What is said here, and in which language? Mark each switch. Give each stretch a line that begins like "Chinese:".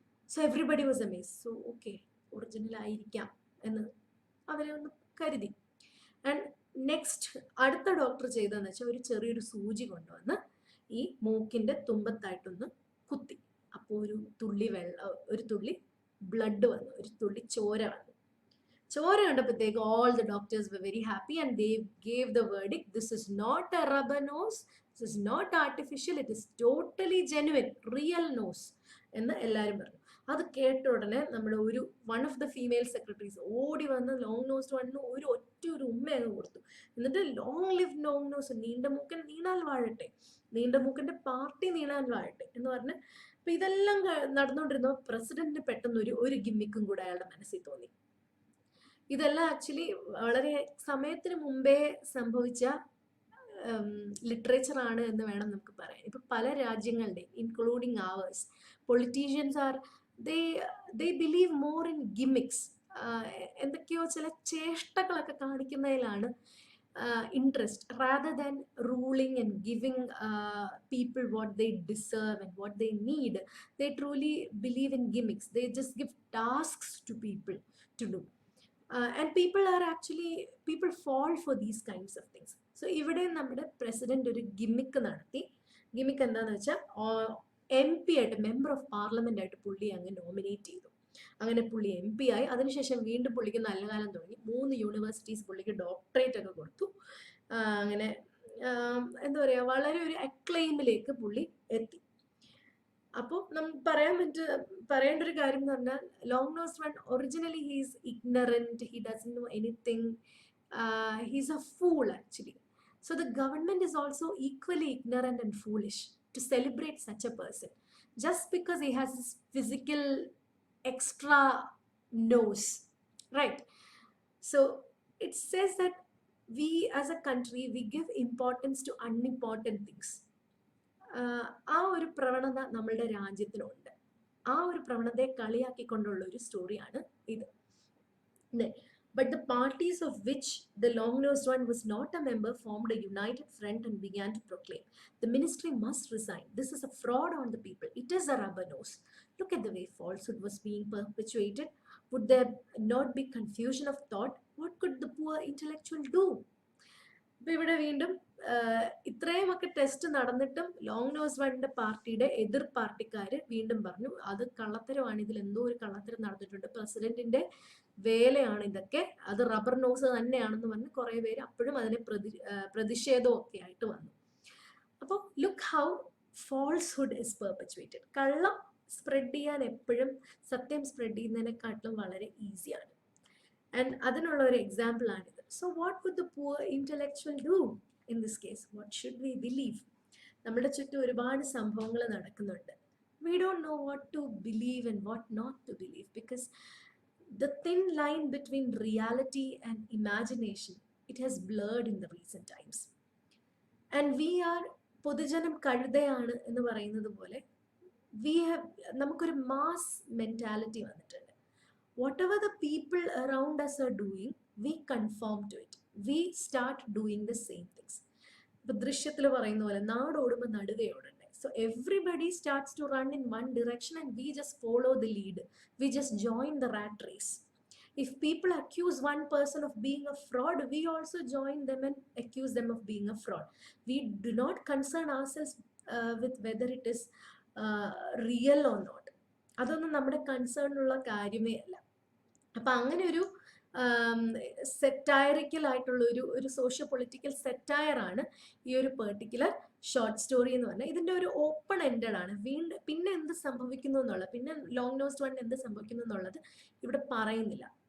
English: So everybody was amazed.
Malayalam: So okay, original ആയിരിക്കാം എന്ന് അവരെ ഒന്ന് കരുതി. ആൻഡ് നെക്സ്റ്റ് അടുത്ത ഡോക്ടർ ചെയ്തതെന്ന് വെച്ചാൽ ഒരു ചെറിയൊരു സൂചി കൊണ്ടുവന്ന് ഈ മൂക്കിന്റെ തുമ്പത്തായിട്ടൊന്ന് കുത്തി. അപ്പോൾ ഒരു തുള്ളി ബ്ലഡ് വന്നു, ഒരു തുള്ളി ചോര വന്നു. ചോര കണ്ടപ്പോഴത്തേക്ക്
English: all the doctors were very happy and they gave the verdict, this is not a rubber nose, this is not artificial, it is totally genuine, real nose
Malayalam: എന്ന് എല്ലാവരും പറഞ്ഞു. അത് കേട്ട ഉടനെ നമ്മുടെ
English: one of the female secretaries
Malayalam: ഓടി വന്ന് long-nosed വണ്ണിന് ഒരു ഉമ്മ അങ്ങ് കൊടുത്തു. എന്നിട്ട്
English: long live long nose,
Malayalam: നീണ്ട മൂക്കൻ നീണാൽ വാഴട്ടെ, നീണ്ട മൂക്കന്റെ പാർട്ടി നീണാൻ വാഴട്ടെ എന്ന് പറഞ്ഞ്. അപ്പൊ ഇതെല്ലാം നടന്നുകൊണ്ടിരുന്ന പ്രസിഡന്റിന് പെട്ടെന്ന് ഒരു ഗിമ്മിക്കും കൂടെ അയാളുടെ മനസ്സിൽ തോന്നി. ഇതെല്ലാം ആക്ച്വലി വളരെ സമയത്തിന് മുമ്പേ സംഭവിച്ച ലിറ്ററേച്ചർ ആണ് എന്ന് വേണം നമുക്ക് പറയാൻ. ഇപ്പൊ പല രാജ്യങ്ങളുടെയും
English: Including ours politicians are they believe more in gimmicks.
Malayalam: എന്തൊക്കെയോ ചില ചേഷ്ടകളൊക്കെ കാണിക്കുന്നതിലാണ്
English: interest rather than ruling and giving people what they deserve and what they need. They truly believe in gimmicks. They just give tasks to people to do. And people fall for these kinds of things.
Malayalam: So ഇവിടെ നമ്മുടെ president ഒരു ഗിമ്മിക്ക് നടത്തി. ഗിമ്മിക്ക് എന്താന്ന് വെച്ചാൽ MP ആയിട്ട്, member of parliament ആയിട്ട് പുള്ളി അങ്ങ് നോമിനേറ്റ് ചെയ്തു. അങ്ങനെ പുള്ളി MP ആയി. അതിനുശേഷം വീണ്ടും പുള്ളിക്ക് നല്ല കാലം തുടങ്ങി. 3 യൂണിവേഴ്സിറ്റീസ് പുള്ളിക്ക് ഡോക്ടറേറ്റ് ഒക്കെ കൊടുത്തു. അങ്ങനെ എന്താ പറയാ, വളരെ ഒരു അക്ലെയിമിലേക്ക് പുള്ളി എത്തി. അപ്പോൾ നമുക്ക് പറയേണ്ട ഒരു കാര്യം എന്ന് പറഞ്ഞാൽ,
English: Long nosed one originally he's ignorant, he doesn't know anything, he's a fool actually. So the government is also equally ignorant and foolish to celebrate such a person just because he has this physical extra nose, right? So it says that we as a country, we give importance to unimportant things.
Malayalam: ആ ഒരു പ്രവണത നമ്മളുടെ രാജ്യത്തിനുണ്ട്. ആ ഒരു പ്രവണതയെ കളിയാക്കിക്കൊണ്ടുള്ള ഒരു സ്റ്റോറിയാണ് ഇത്.
English: But the parties of which the long-nosed one was not a member formed a united front and began to proclaim, the ministry must resign. This is a fraud on the people. It is a rubber nose. Look at the way falsehood was being perpetuated. Would there not be confusion of thought? What could the poor intellectual do?
Malayalam: അപ്പൊ ഇവിടെ വീണ്ടും ഇത്രയുമൊക്കെ test നടന്നിട്ടും long-nosed വണ്ണിന്റെ പാർട്ടിയുടെ എതിർ പാർട്ടിക്കാര് വീണ്ടും പറഞ്ഞു അത് കള്ളത്തരമാണ്, ഇതിൽ എന്തോ ഒരു കള്ളത്തരം നടന്നിട്ടുണ്ട്, പ്രസിഡന്റിന്റെ വേലയാണ് ഇതൊക്കെ, അത് റബ്ബർ നോസ് തന്നെയാണെന്ന് പറഞ്ഞ് കുറെ പേര് അപ്പോഴും അതിനെ പ്രതിഷേധമൊക്കെ ആയിട്ട് വന്നു. അപ്പോൾ
English: Look how falsehood is perpetuated.
Malayalam: കള്ളം സ്പ്രെഡ് ചെയ്യാൻ എപ്പോഴും സത്യം സ്പ്രെഡ് ചെയ്യുന്നതിനെക്കാട്ടിലും വളരെ ഈസിയാണ്.
English: and
Malayalam: അതിനുള്ള ഒരു എക്സാമ്പിൾ ആണിത്.
English: So what would the poor intellectual do in this case? What should we believe?
Malayalam: നമ്മുടെ ചുറ്റും ഒരുപാട് സംഭവങ്ങൾ നടക്കുന്നുണ്ട്.
English: We don't know what to believe and what not to believe, because the thin line between reality and imagination, it has blurred in the recent times. And we are,
Malayalam: പൊതുജനം കഴുതയാണ് എന്ന് പറയുന്നത് പോലെ,
English: we have,
Malayalam: നമുക്കൊരു mass mentality വന്നിട്ടുണ്ട്.
English: Whatever the people around us are doing, we conform to it. We start doing the same things.
Malayalam: ഇപ്പൊ ദൃശ്യത്തിൽ പറയുന്ന പോലെ നാടോടുമ്പോൾ നടുകയോടുണ്ട്.
English: So everybody starts to run in one direction and we just follow the lead. We just join the rat race. If people accuse one person of being a fraud, we also join them and accuse them of being a fraud. We do not concern ourselves with whether it is real or not.
Malayalam: അതൊന്നും നമ്മുടെ concern ഉള്ള കാര്യമേ അല്ല. അപ്പം അങ്ങനെ ഒരു സെറ്റയറിക്കൽ ആയിട്ടുള്ള ഒരു സോഷ്യോ പൊളിറ്റിക്കൽ സെറ്റയറാണ് ഈ ഒരു പെർട്ടിക്കുലർ ഷോർട്ട് സ്റ്റോറി എന്ന് പറഞ്ഞാൽ. ഇതിൻ്റെ ഒരു ഓപ്പൺ എൻഡഡ് ആണ്. പിന്നെ എന്ത് സംഭവിക്കുന്നു എന്നുള്ളത്, പിന്നെ ലോങ് നോസ്ഡ് വൺ എന്ത് സംഭവിക്കുന്നു എന്നുള്ളത് ഇവിടെ പറയുന്നില്ല.